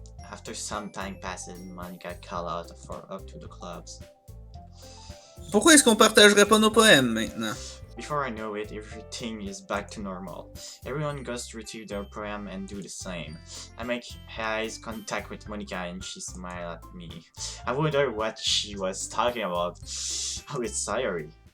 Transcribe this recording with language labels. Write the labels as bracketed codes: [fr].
[en] After some time passes, Monica called out for up to the clubs. [fr] Pourquoi est-ce qu'on partagerait pas nos poèmes maintenant? [en] Before I know it, everything is back to normal. Everyone goes to retrieve their poem and do the same. I make eyes contact with Monica and she smiles at me. I wonder what she was talking about with Sayori.